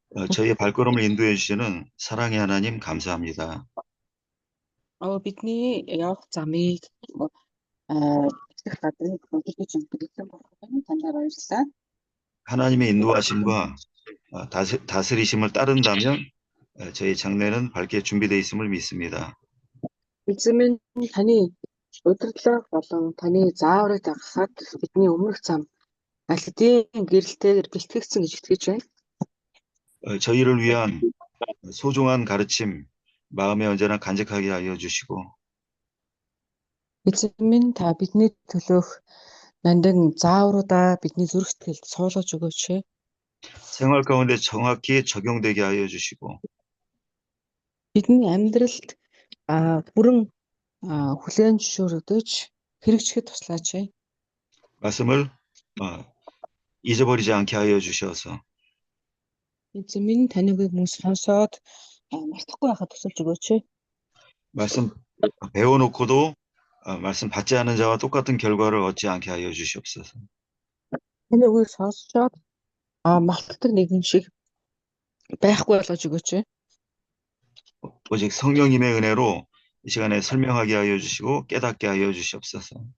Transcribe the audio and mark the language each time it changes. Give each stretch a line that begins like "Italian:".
Korean: 저희의 발걸음을 인도해 주시는 사랑의 하나님 감사합니다.
Mongolian: Бидний явах замыг эхлэх гадрыг хөдөлгөж өгсөн болохыг таньдаа баярлалаа.
Korean: 하나님의 인도하심과 다스리심을 따른다면 저희 장래는 밝게 준비되어 있음을 믿습니다.
Mongolian: Эзэн минь таны удирдлага болон таны зааврыг дагахад бидний өмнөх зам аль хэдийн гэрэлтэйгээр бэлтгэгдсэн гэж итгэж байна.
Korean: 저희를 위한 소중한 가르침 마음에 언제나 간직하게 하여 주시고
Mongolian: Эзэн минь та бидний төлөөх нандин заавруудаа бидний зүрх сэтгэлд суулгаж өгөөч.
Korean: 생활 가운데 정확히 적용되게 하여 주시고
Mongolian: Бидний амьдралд бүрэн хүлээн зөвшөөрөгдөж хэрэгжихэд туслаач.
Korean: 말씀을 잊어버리지 않게 하여 주셔서
Mongolian: Эзэн минь таныг мөн сонсоод мартахгүй байхад тусалж өгөөч.
Korean: 말씀 배워놓고도 말씀 받지 않은 자와 똑같은 결과를 얻지 않게 하여 주시옵소서.
Mongolian: Таны үгийг сонсоод мартдаг нэгэн шиг байхгүй болгож өгөөч.
Korean: 오직 성령님의 은혜로 이 시간에 설명하게 하여 주시고 깨닫게 하여 주시옵소서.